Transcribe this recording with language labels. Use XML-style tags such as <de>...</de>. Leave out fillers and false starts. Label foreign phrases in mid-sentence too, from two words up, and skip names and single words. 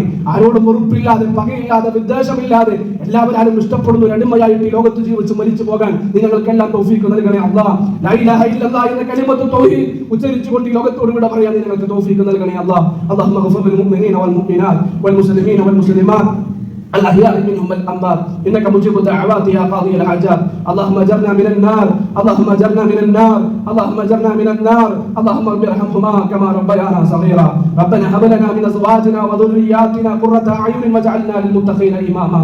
<ml>ആരോടും വെറുപ്പില്ലാതെ, പകയില്ലാതെ, വിദ്വേഷമില്ലാതെ എല്ലാവരും ഇഷ്ടപ്പെടുന്ന ഒരു അടിമയായിട്ട് ഈ ലോകത്ത് ജീവിച്ച് മരിച്ചു പോകാൻ നിങ്ങൾക്കെല്ലാം തൗഫീഖ് നൽകണേ അല്ലാഹ്.</ml> <ar>لا إله إلا الله</ar> <ml>എന്ന</ml> <ar>كلمة التوحيد</ar> <ml>ഉച്ചരിച്ചുകൊണ്ട് ഈ ലോകത്തോട് വിട പറയാൻ നിങ്ങൾക്ക് തൗഫീഖ് നൽകണേ അല്ലാഹ്.</ml> <ar>اللهم اغفر للمؤمنين والمؤمنات والمسلمين والمسلمات الأحياء منهم والأموات إنك مجيب الدعوات يا قاضي الحاجات. اللهم اجرنا من النار، اللهم اجرنا من النار، اللهم اجرنا من النار. اللهم ارحمهما كما ربيانا صغيرا. ربنا هب لنا من أزواجنا وذرياتنا قرة أعين واجعلنا للمتقين إماما.</ar>